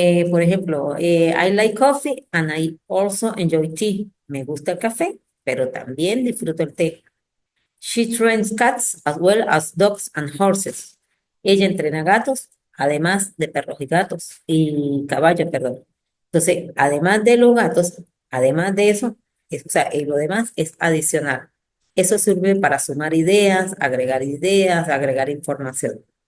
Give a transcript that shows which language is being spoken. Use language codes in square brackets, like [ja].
[es] Por ejemplo, [en] I like coffee and I also enjoy tea. [es] Me gusta el café, pero también disfruto el té. [en] She trains cats as well as dogs and horses. [es] Ella entrena gatos, además de perros y gatos, y caballos, perdón. Entonces, además de los gatos, además de eso, o sea, lo demás es adicional. Eso sirve para sumar ideas, agregar información.